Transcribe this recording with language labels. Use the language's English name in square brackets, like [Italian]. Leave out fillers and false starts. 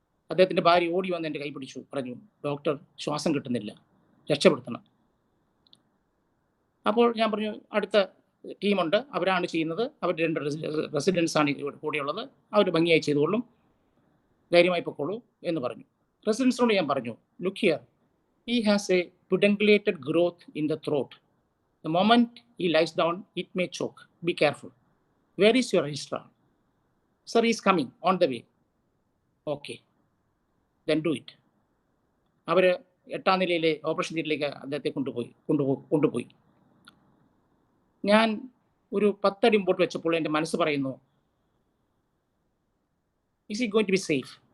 [Malayalam] അദ്ദേഹത്തിൻ്റെ ഭാര്യ ഓടി വന്ന് എൻ്റെ കൈ പിടിച്ചു, പറഞ്ഞു, ഡോക്ടർ ശ്വാസം കിട്ടുന്നില്ല, രക്ഷപ്പെടുത്തണം. അപ്പോൾ ഞാൻ പറഞ്ഞു, അടുത്ത ടീമുണ്ട്, അവരാണ് ചെയ്യുന്നത്, അവർ 2 റെസിഡൻസാണ് കൂടെയുള്ളത്, അവർ ഭംഗിയായി ചെയ്തുകൊള്ളും, ധൈര്യമായി പൊക്കോളൂ എന്ന് പറഞ്ഞു. റെസിഡൻസിനോട് ഞാൻ പറഞ്ഞു, [English] Look here, he has a pedungulated growth in the throat. The moment he lies down, it may choke. Be careful. Where is your registrar? Sir, he is coming on the way. Okay, then do it. [Malayalam] അവർ 8ാം നിലയിലെ operation തിയേറ്ററിലേക്ക് അദ്ദേഹത്തെ കൊണ്ടുപോയി. ഞാൻ ഒരു 10 അടി മുമ്പോട്ട് വെച്ചപ്പോൾ എൻ്റെ മനസ്സ് പറയുന്നു, [English] is he going to be safe?